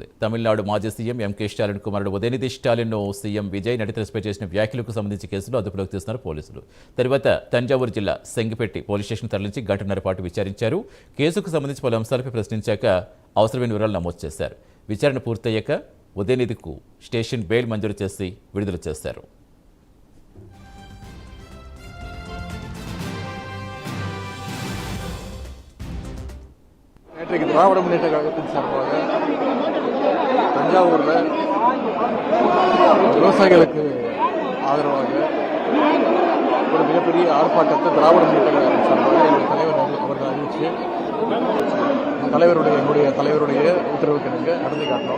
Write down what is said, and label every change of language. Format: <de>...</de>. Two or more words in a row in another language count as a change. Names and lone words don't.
<te>తమిళనాడు మాజీ సీఎం ఎంకే స్టాలిన్ కుమారుడు ఉదయనిధి స్టాలిన్ సీఎం విజయ్ నడితలపై చేసిన వ్యాఖ్యలకు సంబంధించి కేసులో అదుపులోకి తీస్తున్నారు పోలీసులు. తర్వాత తంజావూరు జిల్లా సెంగిపెట్టి</te> <en>police station</en> <te>తరలించి గంటన్నర పాటు విచారించారు. కేసుకు సంబంధించి పలు అంశాలపై ప్రశ్నించాక అవసరమైన వివరాలు నమోదు చేశారు. విచారణ పూర్తయ్యాక ఉదయనిధికు</te> <en>station bail</en> <te>మంజూరు చేసి విడుదల చేశారు.</te> <ta>நேற்றைக்கு திராவிட முன்னேற்ற கழகத்தின் சார்பாக தஞ்சாவூரில் விவசாயிகளுக்கு ஆதரவாக ஒரு மிகப்பெரிய ஆர்ப்பாட்டத்தை திராவிட முன்னேற்ற கழகத்தின் சார்பாக எங்கள் தலைவர் அவர்கள் அறிவித்து என்னுடைய தலைவருடைய உத்தரவுக்கு நாங்கள் நடந்து காட்டினோம்.</ta>